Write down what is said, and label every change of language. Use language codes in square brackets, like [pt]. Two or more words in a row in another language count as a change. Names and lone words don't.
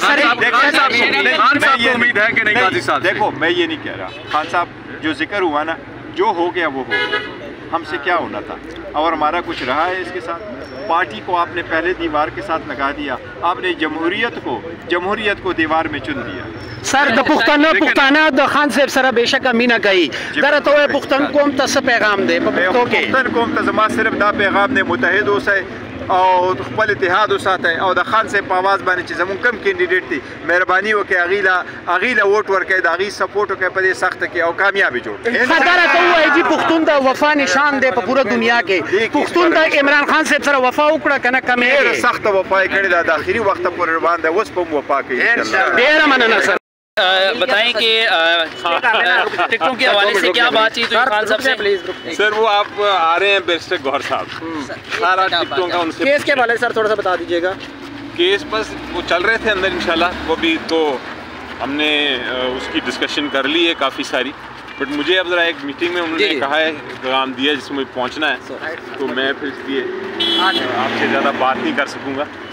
[ur] خان صاحب کو امید ہے کہ نہیں قاضی صاحب؟ دیکھو میں یہ نہیں کہہ رہا، خان صاحب جو ذکر ہوا نا، جو ہو گیا وہ ہو گیا، ہم سے کیا ہونا تھا اور ہمارا کچھ رہا ہے اس کے ساتھ؟ پارٹی کو آپ نے پہلے دیوار کے ساتھ لگا دیا، آپ نے جمہوریت کو دیوار میں چن دیا۔ [ps] سر د پښتانه د خان صاحب سره بېشکه مینه کوي، دره ته وایي پښتون قوم ته څه پیغام دی په پښتو کې؟ پښتون قوم ته زما صرف دا پیغام دی، متحد اوسئ او خپل اتحاد وساتئ او د خان صاحب په آواز باندې چې زمونږ کم کینډیډیټ دی مهرباني وکړئ هغې له ووټ ورکړئ، د هغې سپورټ وکړئ په دې سخته کې او کامیابي جوړ کړئ۔ دره ته ووایي چې پښتون د وفا نشان دی په پوره دنیا کې، پښتون د عمران خان صاحب سره وفا وکړه که نه کمېږي؟ ډېره سخته وفا یې کړې ده، د آخري وخته پورې روان دی، اوس به هم وفا کوي انشاءاللہ۔ ډېره مننه سر۔ [ur] بتائیں کہ ٹکٹوں کے حوالے سے کیا بات چیت ہوئی خان صاحب سے؟ سر وہ آپ آ رہے ہیں بیرسٹر گوہر صاحب، سارا ٹکٹوں کا ان سے کیس کے حوالے سے سر تھوڑا سا بتا دیجیے گا۔ کیس بس وہ چل رہے تھے اندر انشاءاللہ، وہ بھی تو ہم نے اس کی ڈسکشن کر لی ہے کافی ساری، بٹ مجھے اب ذرا ایک میٹنگ میں انہوں نے کہا ہے پیغام دیا جس میں پہنچنا ہے، تو میں پھر اس لیے آپ سے زیادہ بات نہیں کر سکوں گا۔